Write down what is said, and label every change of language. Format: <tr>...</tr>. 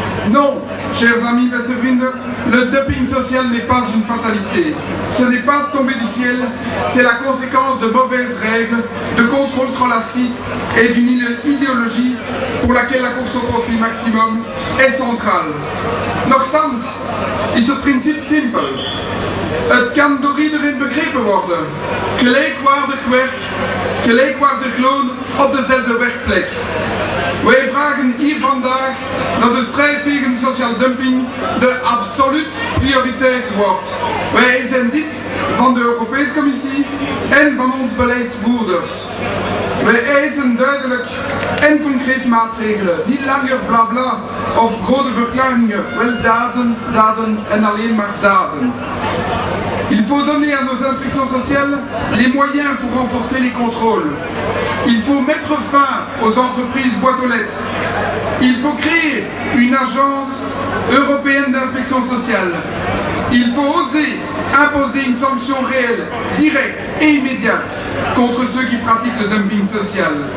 <fr>Non, chers amis Westervrienden, le dumping social n'est pas une fatalité. Ce n'est pas tombé du ciel, c'est la conséquence de mauvaises règles, de contrôles trop laxistes et d'une idéologie pour laquelle la course au profit maximum est centrale.</fr> <nl>Nochtans is het principe simpel. Het kan door iedereen begrepen worden. Gelijkwaardig werk gelijk waar de kloon op dezelfde werkplek. Wij vragen hier vandaag dat de strijd tegen sociale dumping de absolute prioriteit wordt. Wij eisen dit van de Europese Commissie en van onze beleidsvoerders. Wij eisen duidelijk en concreet maatregelen, niet langer blabla of grote verklaringen, wel daden, daden en alleen maar daden.</nl> <fr>Il faut donner à nos inspections sociales les moyens pour renforcer les contrôles. Il faut mettre fin aux entreprises boîtes aux lettres. Il faut créer une agence européenne d'inspection sociale. Il faut oser imposer une sanction réelle, directe et immédiate contre ceux qui pratiquent le dumping social.</fr>